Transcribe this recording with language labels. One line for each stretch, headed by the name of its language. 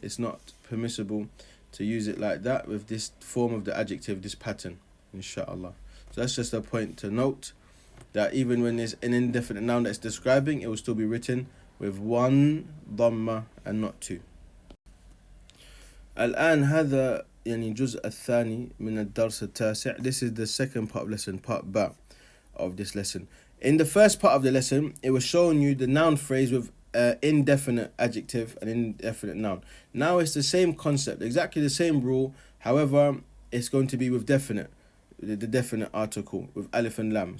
English: It's not permissible to use it like that with this form of the adjective, this pattern, inshallah. So that's just a point to note, that even when there's an indefinite noun that's describing, it will still be written with one dhamma and not 2.
Arabic: الآن هذا يعني الجزء الثاني من الدرس التاسع.
English: This is the second part of lesson, part B of this lesson. In the first part of the lesson, it was showing you the noun phrase with indefinite adjective and indefinite noun. Now it's the same concept, exactly the same rule. However, it's going to be with definite, the definite article with alif and lam.